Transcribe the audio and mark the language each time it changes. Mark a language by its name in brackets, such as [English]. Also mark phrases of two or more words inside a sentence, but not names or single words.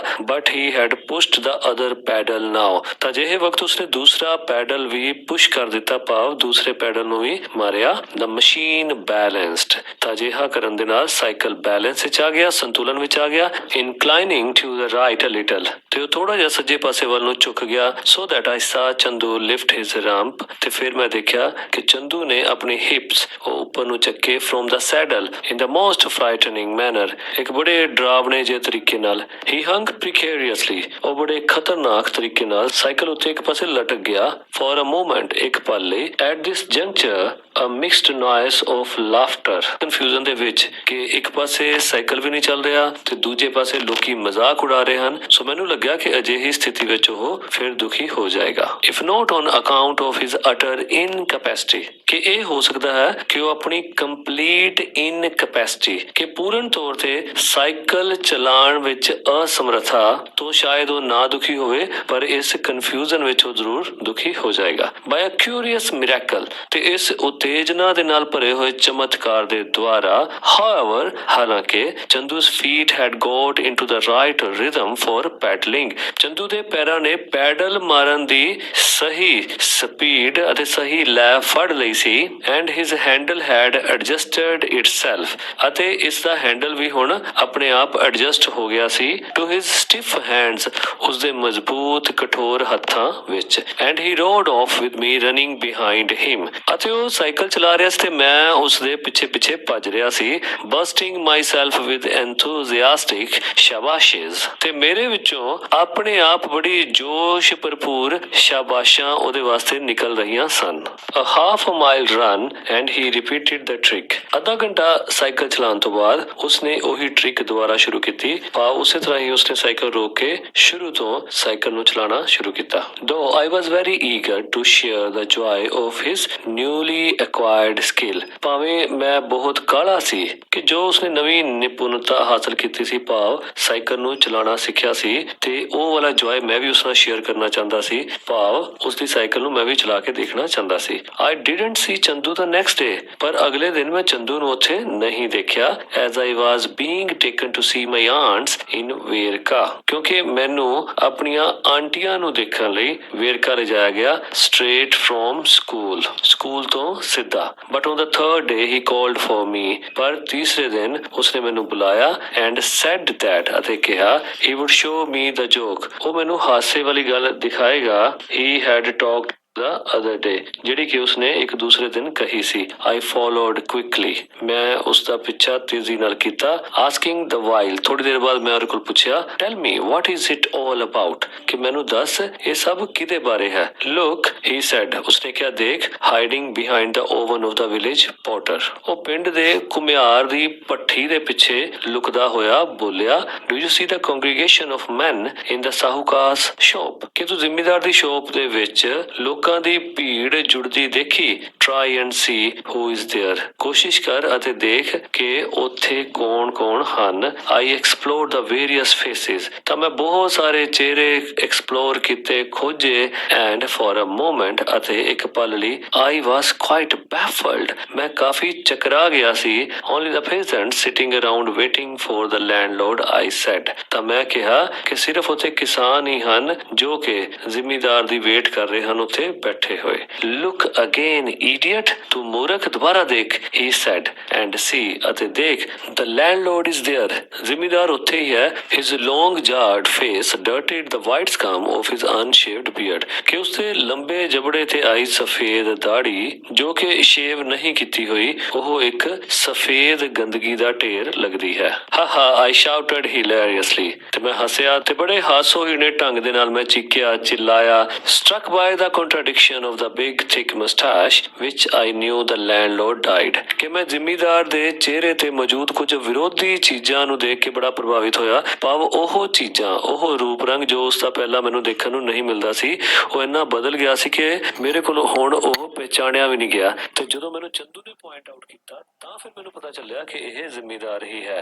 [English] but he had pushed the other pedal now, [Punjabi] ਤਾਂ ਜਿਹੇ ਵਕਤ ਉਸਨੇ ਦੂਸਰਾ ਪੈਡਲ ਵੀ ਪੁਸ਼ ਕਰ ਦਿੱਤਾ, ਭਾਵ ਦੂਸਰੇ ਪੈਡਲ ਨੂੰ ਵੀ ਮਾਰਿਆ। [English] the machine balanced, [Punjabi] ਤਾਂ ਅਜਿਹਾ ਕਰਨ ਦੇ ਨਾਲ ਸਾਈਕਲ ਬੈਲੈਂਸ ਵਿੱਚ ਆ ਗਿਆ, ਸੰਤੁਲਨ ਵਿੱਚ ਆ ਗਿਆ। [English] inclining to the right a little, [Punjabi] ਤੇ ਉਹ ਥੋੜਾ ਜਿਹਾ ਸੱਜੇ ਪਾਸੇ ਵੱਲ ਨੂੰ ਝੁਕ ਗਿਆ। [English] so that I saw ਚੰਦੂ lift his rump, [Punjabi] ਤੇ ਫਿਰ ਮੈਂ ਦੇਖਿਆ ਕਿ ਚੰਦੂ ਨੇ ਆਪਣੀ ਹਿਪਸ ਉਹ ਉੱਪਰ ਨੂੰ ਚੱਕੇ [English] from the saddle in the most frightening manner, [Punjabi] ਇੱਕ ਬੜੇ ਡਰਾਵਣੇ ਜਿਹੇ ਤਰੀਕੇ ਨਾਲ। [English] he hung precariously, [Punjabi] ਉਹ ਬੜੇ ਖਤਰਨਾਕ ਤਰੀਕੇ ਨਾਲ ਸਾਈਕਲ ਉੱਤੇ ਇੱਕ ਪਾਸੇ ਲਟਕ ਗਿਆ। [English] for a moment, ਇੱਕ ਪਲ ਲਈ। at this juncture a mixed noise of laughter, [Punjabi] ਕਨਫਿਊਜ਼ਨ ਦੇ ਵਿੱਚ ਕਿ ਇੱਕ ਪਾਸੇ ਸਾਈਕਲ ਵੀ ਨਹੀਂ ਚੱਲ ਰਿਹਾ ਤੇ ਦੂਜੇ ਪਾਸੇ ਲੋਕੀ ਮਜ਼ਾਕ ਉਡਾ ਰਹੇ ਹਨ। ਸੋ ਮੈਨੂੰ ਲੱਗਿਆ ਕਿ ਅਜਿਹੀ ਸਥਿਤੀ ਵਿੱਚ ਉਹ ਫਿਰ ਦੁਖੀ ਹੋ ਜਾਏਗਾ। [English] if not on account of his utter incapacity, [Punjabi] ਕਿ ਇਹ ਹੋ ਸਕਦਾ ਹੈ ਕਿ ਉਹ ਆਪਣੀ [English] complete incapacity, [Punjabi] ਕਿ ਪੂਰਨ ਤੌਰ ਤੇ ਸਾਈਕਲ ਚਲਾਉਣ ਵਿੱਚ ਅਸਮਰਥਾ ਤੋਂ ਸ਼ਾਇਦ ਉਹ ਨਾ ਦੁਖੀ ਹੋਵੇ, ਪਰ ਇਸ ਕਨਫਿਊਜ਼ਨ ਵਿੱਚ ਉਹ ਜ਼ਰੂਰ ਦੁਖੀ ਹੋ ਜਾਏਗਾ। [English] by a curious miracle, [Punjabi] ਤੇ ਇਸ ਉਤੇਜਨਾ ਦੇ ਨਾਲ ਭਰੇ ਹੋਏ ਚਮਤਕਾਰ ਦੇ ਦੁਆਰਾ। [English] however, ਹਾਲਾਂਕਿ ਚੰਦੂ's feet had got into the right rhythm for paddling, [Punjabi] ਚੰਦੂ ਦੇ ਪੈਰਾਂ ਨੇ ਪੈਡਲ ਮਾਰਨ ਦੀ ਸਹੀ ਸਪੀਡ ਅਤੇ ਸਹੀ ਲੈਅ ਫੜ ਲਈ ਸੀ। [English] and his handle had adjusted itself, [Punjabi] ਅਤੇ ਇਸ ਦਾ ਹੈਂਡਲ ਵੀ ਹੁਣ ਆਪਣੇ ਆਪ ਐਡਜਸਟ ਹੋ ਗਿਆ ਸੀ [English] to his stiff hands, [Punjabi] ਉਸਦੇ ਮਜ਼ਬੂਤ ਕਠੋਰ ਹੱਥਾਂ ਵਿੱਚ। [English] and he rode off with me running behind him, [Punjabi] ਅਤੇ ਉਹ ਸਾਈਕਲ ਚਲਾ ਰਿਹਾ ਸੀ ਤੇ ਮੈਂ ਉਸਦੇ ਪਿੱਛੇ ਪਿੱਛੇ ਭੱਜ ਰਿਹਾ ਸੀ। [English] bursting myself with enthusiastic [Punjabi] ਸ਼ਾਬਾਸ਼ਿਜ਼, ਤੇ ਮੇਰੇ ਵਿੱਚੋਂ ਆਪਣੇ ਆਪ ਬੜੀ ਜੋਸ਼ ਭਰਪੂਰ ਸ਼ਾਬਾਸ਼ਾਂ ਉਹਦੇ ਵਾਸਤੇ ਨਿਕਲ ਰਹੀਆਂ ਸਨ। [English] a half a mile run and he repeated the trick, [Punjabi] ਅੱਧਾ ਘੰਟਾ ਸਾਈਕਲ ਚਲਾਉਣ ਤੋਂ ਬਾਅਦ ਉਸਨੇ ਉਹੀ ਟ੍ਰਿਕ ਦੁਬਾਰਾ ਸ਼ੁਰੂ ਕੀਤੀ, ਭਾਵ ਉਸੇ ਤਰ੍ਹਾਂ ਹੀ ਉਸਨੇ ਸਾਈਕਲ ਰੋਕ ਕੇ ਸ਼ੁਰੂ ਤੋਂ ਸਾਈਕਲ ਨੂੰ ਚਲਾਉਣਾ ਸ਼ੁਰੂ ਕੀਤਾ। [English] though I was very eager to share the joy of his newly acquired skill, [Punjabi] ਭਾਵੇਂ ਮੈਂ ਬਹੁਤ ਕਾਹਲਾ ਸੀ ਕਿ ਜੋ ਉਸਨੇ ਨਵੀਂ ਨਿਪੁੰਨਤਾ ਹਾਸਲ ਕੀਤੀ ਸੀ, ਭਾਵ ਸਾਈਕਲ ਨੂੰ ਚਲਾਉਣਾ ਸਿੱਖਿਆ ਸੀ, ਤੇ ਉਹ ਵਾਲਾ ਜੋਏ ਮੈਂ ਵੀ ਉਸ ਨਾਲ ਸ਼ੇਅਰ ਕਰਨਾ ਚਾਹੁੰਦਾ ਸੀ, ਭਾਵ ਉਸਦੀ ਸਾਈਕਲ ਨੂੰ ਮੈਂ ਵੀ ਚਲਾ ਕੇ ਦੇਖਣਾ ਚਾਹੁੰਦਾ ਸੀ। [English] I didn't see ਚੰਦੂ the next day, [Punjabi] ਪਰ ਅਗਲੇ ਦਿਨ ਮੈਂ ਚੰਦੂ ਨੂੰ ਉੱਥੇ ਨਹੀਂ ਦੇਖਿਆ। [English] as I was being taken to see my aunts in ਵੇਰਕਾ, [Punjabi] ਕਿਉਂਕਿ ਮੈਨੂੰ ਆਪਣੀਆਂ ਆਂਟੀਆਂ ਨੂੰ ਦੇਖਣ ਲਈ ਵੇਰਕਾ ਲਿਜਾਇਆ ਗਿਆ [English] straight from school, [Punjabi] ਸਕੂਲ ਤੋਂ ਸਿੱਧਾ। [English] but on the third day he called for me, [Punjabi] ਪਰ ਤੀਸਰੇ ਦਿਨ ਉਸਨੇ ਮੈਨੂੰ ਬੁਲਾਇਆ [English] and said that, ਅਤੇ ਕਿਹਾ he would show me the joke, [Punjabi] ਉਹ ਮੈਨੂੰ ਹਾਸੇ ਵਾਲੀ ਗੱਲ ਦਿਖਾਏਗਾ। [English] he had talked the other day, [Punjabi] ਜਿਹੜੀ ਕਿ ਉਸਨੇ ਇੱਕ ਦੂਸਰੇ ਦਿਨ ਕਹੀ ਸੀ। [English] I followed quickly, [Punjabi] ਮੈਂ ਉਸਦਾ ਪਿੱਛਾ ਤੇਜ਼ੀ ਨਾਲ ਕੀਤਾ। [English] asking the while, [Punjabi] ਥੋੜੀ ਦੇਰ ਬਾਅਦ ਮੈਂ ਉਹਦੇ ਕੋਲ ਪੁੱਛਿਆ [English] tell me what is it all about, [Punjabi] ਕਿ ਮੈਨੂੰ ਦੱਸ ਇਹ ਸਭ ਕਿਹਦੇ ਬਾਰੇ ਹੈ। [English] look, he said, [Punjabi] ਉਸਨੇ ਕਿਹਾ ਦੇਖ, [English] hiding behind the oven of the village potter, [Punjabi] ਉਹ ਪਿੰਡ ਦੇ ਘੁਮਿਆਰ ਦੀ ਭੱਠੀ ਦੇ ਪਿੱਛੇ ਲੁਕਦਾ ਹੋਇਆ ਬੋਲਿਆ [English] do you see the congregation of men in the ਸਾਹੂਕਾਰ's shop, [Punjabi] ਕਿ ਤੂੰ ਜ਼ਿਮੀਂਦਾਰ ਦੀ ਸ਼ੋਪ ਦੇ ਵਿੱਚ ਲੋਕਾਂ ਦੀ ਭੀੜ ਜੁੜਦੀ ਦੇਖੀ। [English] try and see who is there, [Punjabi] ਕੋਸ਼ਿਸ਼ ਕਰ ਅਤੇ ਦੇਖ ਕਿ ਉੱਥੇ ਕੌਣ ਹਨ। [English] I explored the various faces, [Punjabi] ਤਾਂ ਮੈਂ ਬਹੁਤ ਸਾਰੇ ਚਿਹਰੇ ਐਕਸਪਲੋਰ ਕੀਤੇ, ਖੋਜੇ। [English] and for a moment, [Punjabi] ਅਤੇ ਇੱਕ ਪਲ ਲਈ [English] I was quite baffled, [Punjabi] ਮੈਂ ਕਾਫੀ ਚਕਰਾ ਗਿਆ ਸੀ। [English] only the peasants sitting around waiting for the landlord, I said, [Punjabi] ਤਾਂ ਮੈਂ ਕਿਹਾ ਕਿ ਸਿਰਫ ਉੱਥੇ ਕਿਸਾਨ ਹੀ ਹਨ ਜੋ ਕਿ ਜ਼ਿਮੀਂਦਾਰ ਦੀ ਵੇਟ ਕਰ ਰਹੇ ਹਨ ਉੱਥੇ ਬੈਠੇ ਹੋਏ। [English] look again idiot, [Punjabi] ਤੂੰ ਮੂਰਖ, ਦੁਬਾਰਾ ਦੇਖ, [English] he said, and see, [Punjabi] ਅਤੇ ਦੇਖ, [English] the landlord is there, [Punjabi] ਜ਼ਿਮੀਦਾਰ ਉੱਥੇ ਹੀ ਹੈ। [English] his long jawed face dirtied the white scum of his unshaved beard, [Punjabi] ਕਿ ਉਸਦੇ ਲੰਬੇ ਜਬੜੇ ਤੇ ਆਈ ਸਫੇਦ ਦਾੜੀ ਜੋ ਕਿ ਸ਼ੇਵ ਨਹੀਂ ਕੀਤੀ ਹੋਈ, ਉਹ ਇੱਕ ਸਫੇਦ ਗੰਦਗੀ ਦਾ ਢੇਰ ਲੱਗਦੀ ਹੈ। ਹਾਹਾ, [English] I shouted hilariously, [Punjabi] ਤੇ ਮੈਂ ਹੱਸਿਆ ਤੇ ਬੜੇ ਹਾਸੋਹੀਣੇ ਢੰਗ ਦੇ ਨਾਲ ਮੈਂ ਚੀਕਿਆ, ਚਿল্লাਇਆ, [English] struck by the contradiction of the big thick mustache which I knew the landlord died, [Punjabi] ਕਿ ਮੈਂ ਜ਼ਿਮੀਦਾਰ ਦੇ ਚਿਹਰੇ ਤੇ ਮੌਜੂਦ ਕੁਝ ਵਿਰੋਧੀ ਚੀਜ਼ਾਂ ਨੂੰ ਦੇਖ ਕੇ ਬੜਾ ਪ੍ਰਭਾਵਿਤ ਹੋਇਆ। ਭਾਵ ਉਹ ਚੀਜ਼ਾਂ, ਉਹ ਰੂਪ ਰੰਗ ਜੋ ਉਸਦਾ ਪਹਿਲਾਂ ਮੈਨੂੰ ਦੇਖਣ ਨੂੰ ਨਹੀਂ ਮਿਲਦਾ ਸੀ, ਉਹ ਇੰਨਾ ਬਦਲ ਗਿਆ ਸੀ ਕਿ ਮੇਰੇ ਕੋਲੋਂ ਹੁਣ ਉਹ ਪਹਿਚਾਣਿਆ ਵੀ ਨਹੀਂ ਗਿਆ। ਤੇ ਜਦੋਂ ਮੈਨੂੰ ਚੰਦੂ ਨੇ [English] point out [Punjabi] ਕੀਤਾ ਤਾਂ ਫਿਰ ਮੈਨੂੰ ਪਤਾ ਚੱਲਿਆ ਕਿ ਇਹ ਜ਼ਿਮੀਦਾਰ ਹੀ ਹੈ।